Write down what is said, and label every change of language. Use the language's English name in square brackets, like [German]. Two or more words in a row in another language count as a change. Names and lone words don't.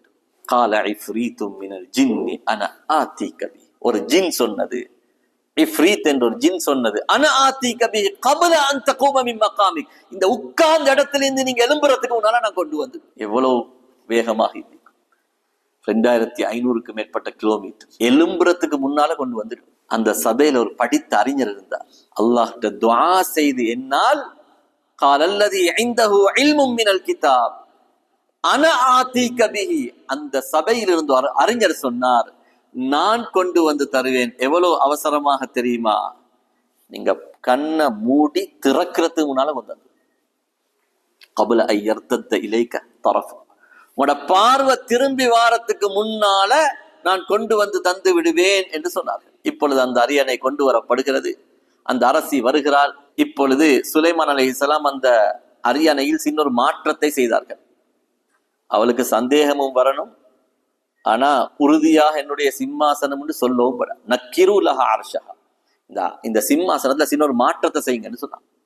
[Arabic] قال عفريت من الجن أنا آتيك به, [Tamil] ஒரு ஜின் சொன்னது, இஃப்ரீத் என்ற ஒரு ஜின் சொன்னது, [Arabic] أنا آتيك به قبل أن تقوم من مقامك, [Tamil] இந்த உட்கார்ந்த இடத்திலிருந்து நீங்க எழும்புறதுக்கு முன்னால நான் கொண்டு வந்து. எவ்வளவு வேகமாக இருக்கும், 2500க்கு மேற்பட்ட கிலோமீட்டர் எழும்புறதுக்கு முன்னால கொண்டு வந்துடும். அந்த சபையில ஒரு படித்த அறிஞர் இருந்தார். அல்லாஹ்ட்ட துஆ செய்து, என்னால் [Arabic] قال الذي عنده علم من الكتاب انا آتيك به, [Tamil] அந்த சபையில் இருந்து அறிஞர் சொன்னார், நான் கொண்டு வந்து தருவேன். எவ்வளவு அவசரமாக தெரியுமா, நீங்க கண்ணை மூடி திறக்கிறதுக்கு முன்னால கொண்டு வந்து, [Arabic] قبل ان يرتد اليك طرف, [Tamil] உங்களோட பார்வை திரும்பி வாரத்துக்கு முன்னால நான் கொண்டு வந்து தந்து விடுவேன் என்று சொன்னார்கள். இப்பொழுது அந்த அரியணை கொண்டு வரப்படுகிறது. அந்த அரசி வருகிறாள். இப்பொழுது சுலைமான் அலைஹிஸ்ஸலாம் அந்த அரியணையில் சின்னொரு மாற்றத்தை செய்தார்கள். அவளுக்கு சந்தேகமும் வரணும், ஆனா உறுதியாக என்னுடைய சிம்மாசனம் என்று சொல்லவும் பட [Arabic] نكروا لها عرشها, [Tamil] இந்த சிம்மாசனத்துல சின்ன ஒரு மாற்றத்தை செய்யுங்கன்னு சொன்னான்.